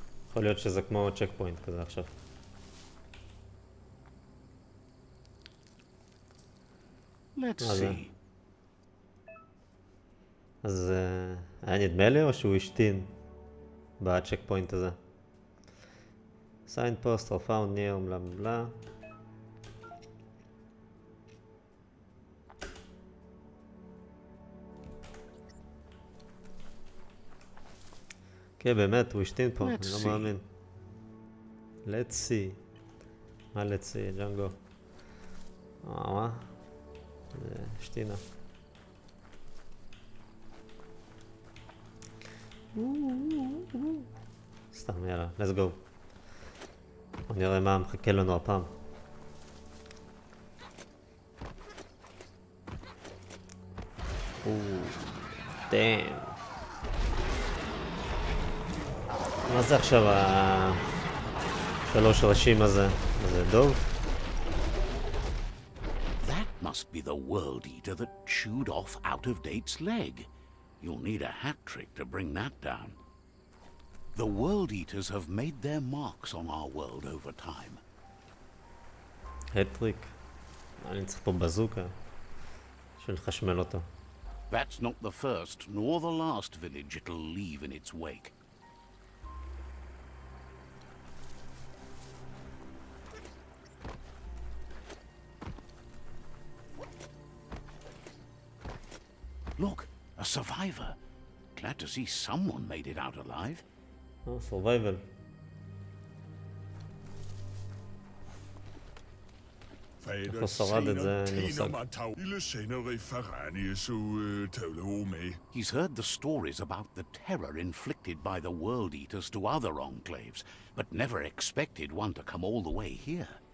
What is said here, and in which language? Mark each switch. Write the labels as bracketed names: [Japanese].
[Hebrew] יכול להיות שזה כמו צ'ק פוינט כזה עכשיו. [English] Let's see. [Hebrew] אז היה נדמה לי או שהוא השתין בצ'ק פוינט הזה? [English] Signpost or found near בלה בלה. [Hebrew] כן, באמת, הוא השתין פה, אני לא מאמין. [English] Let's see. [Hebrew] מה [English] let's see, [Hebrew] ג'אנגו? מה? זה השתינה. סתם, יאללה, [English] let's go. [Hebrew] בוא נראה מה מחכה לנו הפעם. [English] דאם. [Hebrew] מה זה עכשיו השלוש ראשים הזה? זה דוב? [English] That must be the world eater that chewed off Out-of-Date's leg. You'll need a hat trick to bring that down. The world eaters have made their marks on our world over time. [Hebrew] הטריק. אני צריך פה בזוקה של חשמל אותו. [English] That's not the first nor the last village it'll leave in its wake. Look, a survivor. Glad to see someone made it out alive. survival. [Hebrew] איך הוא שרד את זה, אני מושג. [English] He's heard the stories about the terror inflicted by the world eaters to other enclaves, but never expected one to come all the way here.